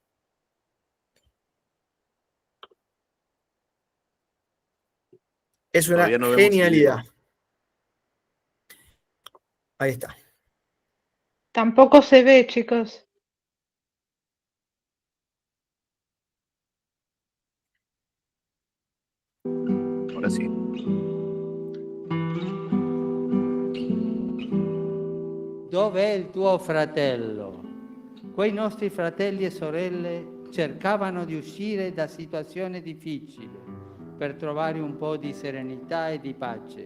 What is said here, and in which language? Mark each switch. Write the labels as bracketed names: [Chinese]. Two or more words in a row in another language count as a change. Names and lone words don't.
[Spanish] Es una Todavía no vemos el genialidad. video. Ahí está. Tampoco se ve, chicos. Ahora sí. [Italian] Dov'è il tuo fratello? Quei nostri fratelli e sorelle cercavano di uscire da situazioni difficili per trovare un po' di serenità e di pace.